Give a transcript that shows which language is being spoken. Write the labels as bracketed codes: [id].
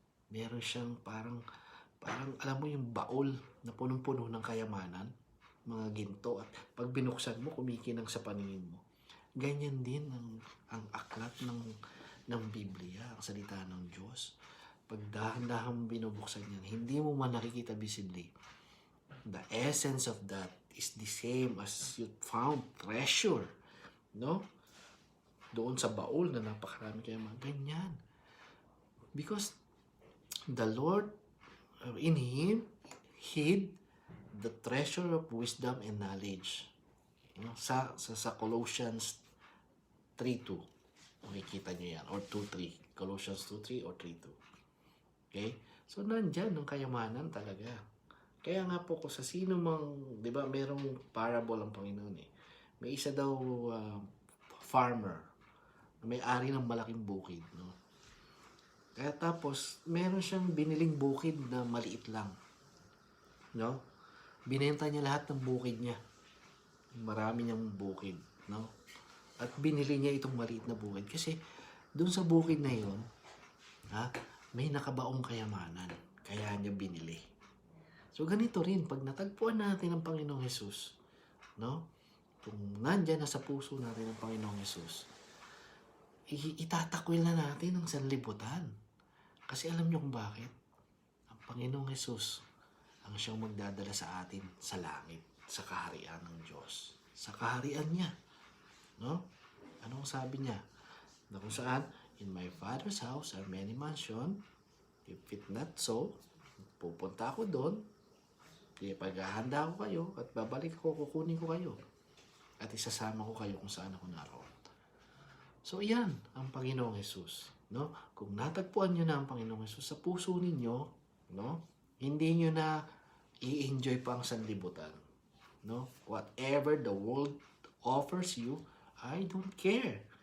[tl] Meron siyang parang alam mo yung baol na punong-puno ng kayamanan, mga ginto, at pag binuksan mo, kumikinang sa paningin mo. Ganyan din ang aklat ng Biblia, ang salita ng Diyos. Pag dahan-dahan binubuksan yan, hindi mo man nakikita visibly. [en] The essence of that is the same as you found treasure, no? [tl] Doon sa baul na napakarami kayo mga ganyan. [en] Because the Lord, in Him, hid the treasure of wisdom and knowledge. [tl] No? Sa Colossians 3:2. Makikita nyo yan. Or 2:3. [en] Colossians 2:3 or 3:2. Okay? [tl] So, nandyan ang kayamanan talaga. Kaya nga po ko sa sino mang, di ba, merong parable ang Panginoon eh. May isa daw farmer na may-ari ng malaking bukid, no? Kaya tapos, meron siyang biniling bukid na maliit lang, no? Binenta niya lahat ng bukid niya. Marami niyang bukid, no? At binili niya itong maliit na bukid kasi doon sa bukid na yon, may nakabaong kayamanan. Kaya niya binili. So, ganito rin, pag natagpuan natin ang Panginoong Hesus, no? Kung nandyan na sa puso natin ang Panginoong Hesus, itatakwil na natin ang sanlibutan. Kasi alam niyo kung bakit? Ang Panginoong Hesus ang siyang magdadala sa atin sa langit, sa kaharian ng Diyos. Sa kaharian niya. No? Anong sabi niya? Na kung saan, [en] in my Father's house are many mansions. If it not so, [tl] pupunta ako doon. Paghahanda ko kayo at babalik ko, kukunin ko kayo. At isasama ko kayo kung saan ako naroon. So, yan ang Panginoong Hesus. No? Kung natagpuan nyo na ang Panginoong Hesus sa puso ninyo, no? Hindi nyo na i-enjoy pa ang sanlibutan. No? [en] Whatever the world offers you, I don't care.